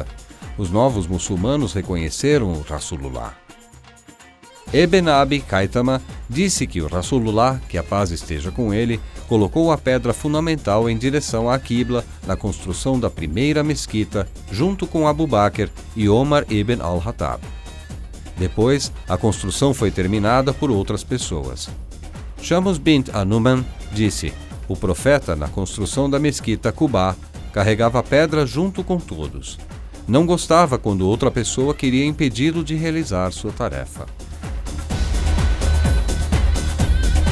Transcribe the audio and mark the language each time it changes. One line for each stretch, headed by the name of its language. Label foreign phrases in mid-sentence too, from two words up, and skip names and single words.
Portuguese: Os novos muçulmanos reconheceram o Rasulullah. Ibn Abi Kaitama disse que o Rasulullah, que a paz esteja com ele, colocou a pedra fundamental em direção à Qibla na construção da primeira mesquita, junto com Abu Bakr e Omar ibn al-Khattab. Depois, a construção foi terminada por outras pessoas. Shams bint Anuman disse: o profeta, na construção da mesquita Quba, carregava a pedra junto com todos. Não gostava quando outra pessoa queria impedi-lo de realizar sua tarefa.